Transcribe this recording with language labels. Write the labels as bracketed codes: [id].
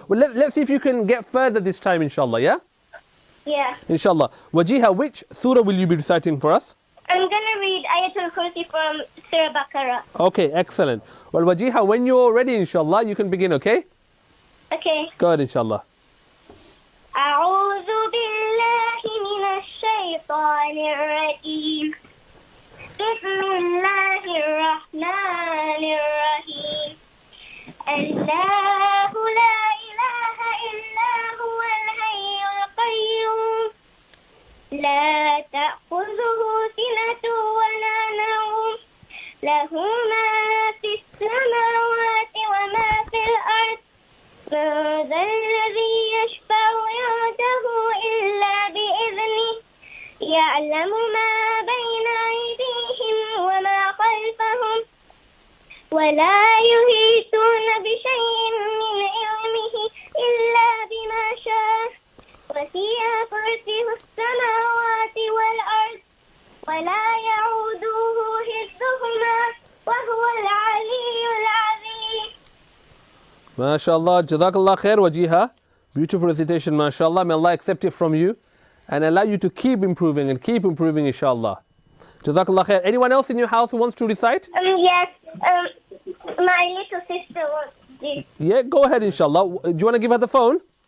[en] Well, let's see if you can get further this time, inshallah, yeah? Yeah. Inshallah. Wajiha, which surah will you be reciting for us? I'm going to read Ayatul Kursi from Surah Baqarah. Okay, excellent. Well, Wajiha, when you're ready, inshallah, you can begin, okay? Okay. Go ahead, inshallah. [ar] أعوذ بالله من الشيطان الرجيم بسم الله الرحمن الرحيم الله لا إله إلا هو الحي القيوم لا تأخذه سنة ولا نوم له ما في السماوات وما في الأرض من ذا الذي يشفع عنده إلا بإذنه يعلم ما بين أيديهم وما خلفهم ولا يحيطون بشيء من علمه إلا بما شاء وسع كرسيه السماوات والأرض ولا يعوده حفظهما وهو العلي العظيم. [en] MashaAllah, Jazakallah khair, Wajiha. Beautiful recitation, MashaAllah. May Allah accept it from you and allow you to keep improving, inshallah. Jazakallah khair. Anyone else in your house who wants to recite? Yes, my little sister wants to. Yeah, go ahead, inshallah. Do you want to give her the phone?